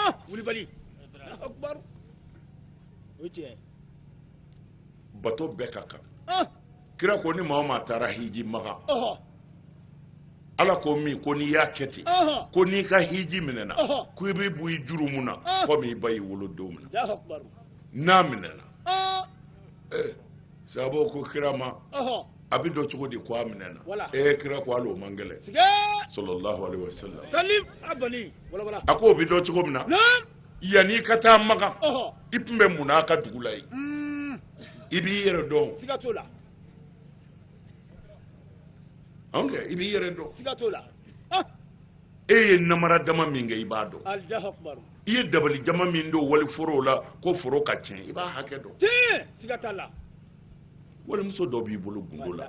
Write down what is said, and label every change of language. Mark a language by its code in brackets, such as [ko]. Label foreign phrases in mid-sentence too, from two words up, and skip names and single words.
[bm] bato bɛɛ ka kan kira ko ni maa o maa taara hiji maka ala ko min ko n'i y'a kɛ ten ko n'i ka hiji minɛna ko i bɛ bɔ i juru mun na komi i ba y'i wolo don min na n'a minɛna sababu ko kira ma a bɛ dɔn cogo di ko a minɛna kira ko hali o man gɛlɛn [ar] صلى الله عليه وسلم [bm] a ko o bɛ dɔn cogo min na yanni i ka taa maka i tun bɛ mun na a ka dugu la yen i b'i yɛrɛ dɔn i b'i yɛrɛ dɔn e ye namara dama min kɛ i b'a dɔn i ye dabali jama min don wali forow la ko foro ka tiɲɛ i b'a hakɛ dɔn walimuso dɔ b'i bolo gundo la